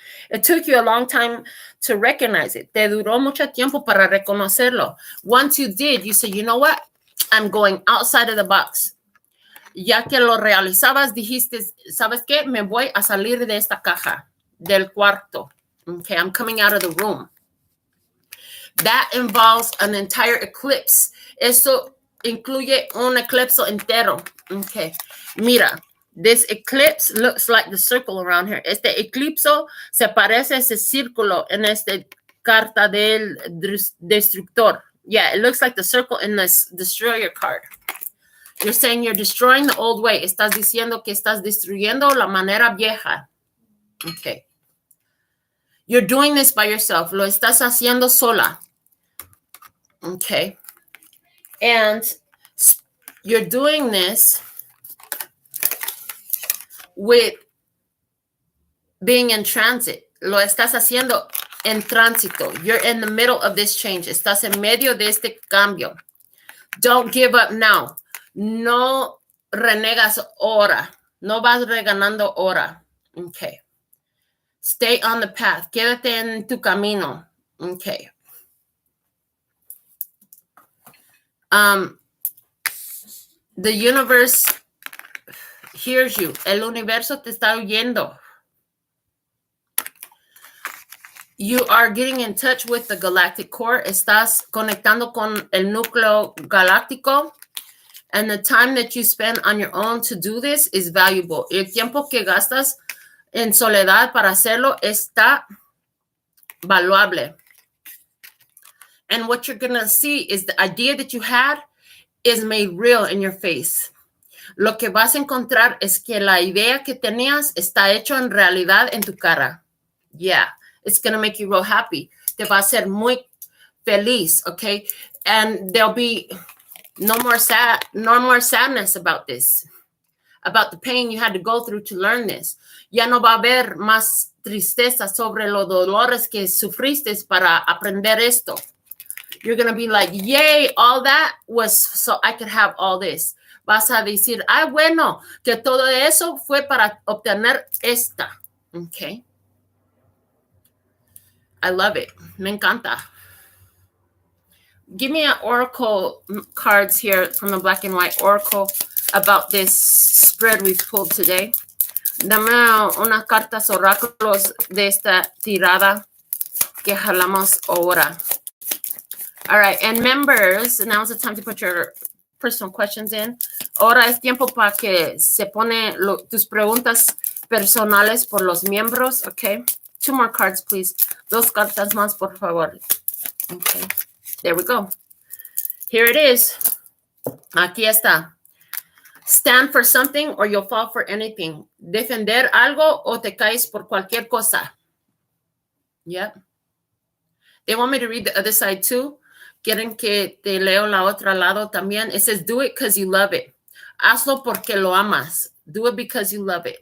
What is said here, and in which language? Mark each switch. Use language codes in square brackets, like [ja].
[en] It took you a long time to recognize it. [es] Te duró mucho tiempo para reconocerlo. [en] Once you did, you said, you know what? I'm going outside of the box. [es] Ya que lo realizabas, dijiste, ¿sabes qué? Me voy a salir de esta caja, del cuarto. [en] Okay, I'm coming out of the room. That involves an entire eclipse. [es] Esto incluye un eclipse entero. [en] Okay, mira, this eclipse looks like the circle around here. [es] Este eclipse se parece a ese círculo en esta carta del destructor. [en] Yeah, it looks like the circle in this destroyer card. You're saying you're destroying the old way. [es] Estás diciendo que estás destruyendo la manera vieja. [en] Okay. You're doing this by yourself. [es] Lo estás haciendo sola. [en] Okay. And you're doing this with being in transit. [es] Lo estás haciendo en tránsito. [en] You're in the middle of this change. [es] Estás en medio de este cambio. [en] Don't give up now. [es] No renegas ahora. No vas reganando ahora. [en] Okay. Stay on the path. [es] Quédate en tu camino. Okay. [en] The universe hears you. [es] El universo te está oyendo. [en] You are getting in touch with the galactic core. [es] Estás conectando con el núcleo galáctico. [en] And the time that you spend on your own to do this is valuable. [es] El tiempo que gastas en soledad para hacerlo está valuable. [en] And what you're going to see is the idea that you had is made real in your face. [es] Lo que vas a encontrar es que la idea que tenías está hecho en realidad en tu cara. [en] Yeah, it's going to make you real happy. [es] Te va a hacer muy feliz, okay? [en] And there'll be no more sadness about this, about the pain you had to go through to learn this. [es] Ya no va a haber más tristeza sobre los dolores que sufriste para aprender esto. [en] You're going to be like, yay, all that was so I could have all this. [es] Vas a decir, ay, bueno, que todo eso fue para obtener esta. [en] Okay. I love it. [es] Me encanta. [en] Give me an oracle cards here from the black and white oracle about this spread we've pulled today. [es] Dame unas cartas oráculos de esta tirada que jalamos ahora. [en] All right, and members, now's the time to put your personal questions in. [es] Ahora es tiempo para que se pone tus preguntas personales por los miembros, okay? [en] 2 more cards, please. [es] 2 cartas más, por favor. [en] Okay, there we go. Here it is. [es] Aquí está. [en] Stand for something or you'll fall for anything. [es] Defender algo o te caes por cualquier cosa. [en] Yep. They want me to read the other side too. [es] Quieren que te leo la otra lado también. [en] It says, do it because you love it. [es] Hazlo porque lo amas. [en] Do it because you love it.